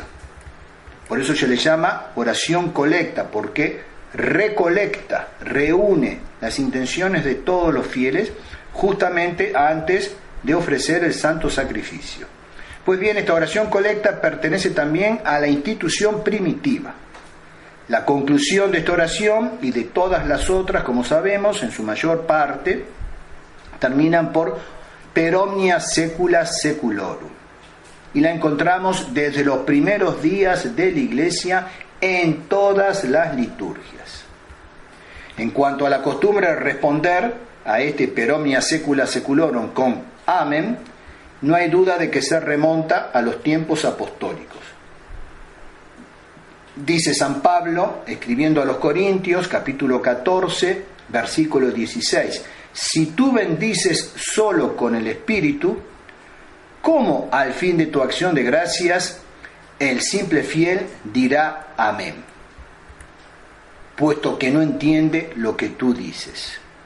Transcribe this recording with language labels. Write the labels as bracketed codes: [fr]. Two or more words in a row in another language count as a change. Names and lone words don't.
[es] Por eso se le llama oración colecta, porque recolecta, reúne las intenciones de todos los fieles justamente antes de ofrecer el santo sacrificio. Pues bien, esta oración colecta pertenece también a la institución primitiva. La conclusión de esta oración y de todas las otras, como sabemos, en su mayor parte, terminan por [la] per omnia secula seculorum. [es] Y la encontramos desde los primeros días de la Iglesia en todas las liturgias. En cuanto a la costumbre de responder a este [la] per omnia secula seculorum [es] con amén, no hay duda de que se remonta a los tiempos apostólicos. Dice San Pablo, escribiendo a los Corintios, capítulo 14, versículo 16, si tú bendices solo con el Espíritu, ¿cómo al fin de tu acción de gracias el simple fiel dirá amén, puesto que no entiende lo que tú dices?